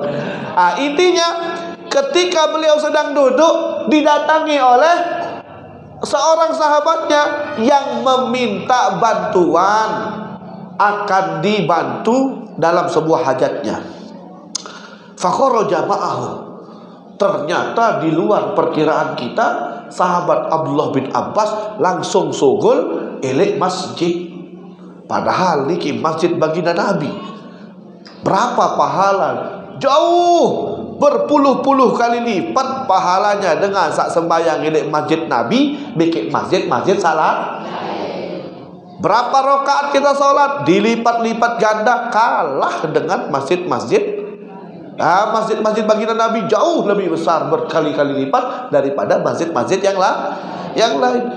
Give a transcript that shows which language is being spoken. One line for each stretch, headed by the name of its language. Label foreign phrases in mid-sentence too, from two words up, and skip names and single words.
Indonesian: Intinya ketika beliau sedang duduk didatangi oleh seorang sahabatnya yang meminta bantuan akan dibantu dalam sebuah hajatnya.
Arabic: فخرج معه.
Indonesian: Ternyata di luar perkiraan kita, sahabat Abdullah bin Abbas langsung
Sasak: sogol elek
Indonesian: masjid. Padahal niki masjid baginda Nabi. Berapa pahala? Jauh berpuluh-puluh kali lipat pahalanya dengan sak sembahyang elek masjid Nabi, bikin masjid salat. Berapa rakaat kita salat dilipat-lipat ganda kalah dengan masjid-masjid. Masjid-masjid baginda Nabi jauh lebih besar berkali-kali lipat daripada masjid-masjid yang lain.